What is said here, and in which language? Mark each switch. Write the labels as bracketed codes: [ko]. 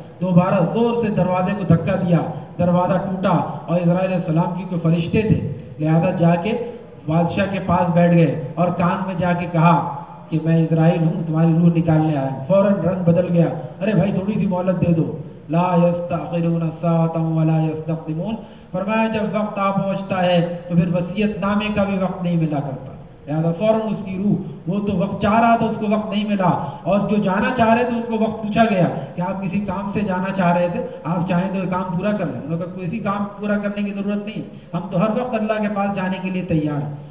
[ur] دوبارہ زور سے دروازے کو دھکا دیا، دروازہ ٹوٹا، اور اسرائیل علیہ السلام کی تو فرشتے تھے، لہذا جا کے بادشاہ کے پاس بیٹھ گئے اور کان میں جا کے کہا کہ میں اسرائیل ہوں، تمہاری روح نکالنے آیا. فوراً رنگ بدل گیا، ارے بھائی تھوڑی سی مہلت دے دو، [ar] لا يستعقلون ساعة ولا يستقدمون. [ur] فرمایا جب وقت آ پہنچتا ہے تو پھر وصیت نامے کا بھی وقت نہیں ملا کرتا, لہٰذا فوراً اس کی روح, وہ تو وقت چاہ رہا تھا اس کو وقت نہیں ملا, اور جو جانا چاہ رہے تھے اس کو وقت پوچھا گیا کہ آپ کسی کام سے جانا چاہ رہے تھے, آپ چاہیں تو یہ کام پورا کر لیں. انہوں نے کہا کوئی ایسی کام پورا کرنے کی ضرورت نہیں, ہم تو ہر وقت اللہ کے پاس جانے کے لیے تیار ہیں.